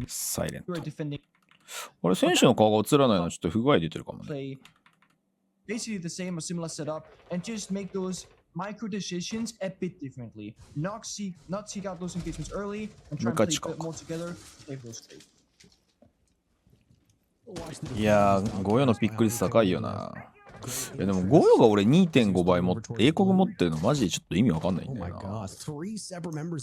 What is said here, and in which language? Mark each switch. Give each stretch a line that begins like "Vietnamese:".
Japanese: サイレント。あれ、選手の顔が映らないのはちょっと不具合出てるかもね。
English: Basically the same or similar setup and just make those micro decisions a bit differently. Not seek out those engagements early and try to play more together. Play those straight.
Japanese: いやー、ゴヨのピック率高いよな。いやでもゴヨが俺 2.5 倍も英国持ってるのマジでちょっと意味わかんないんだよな。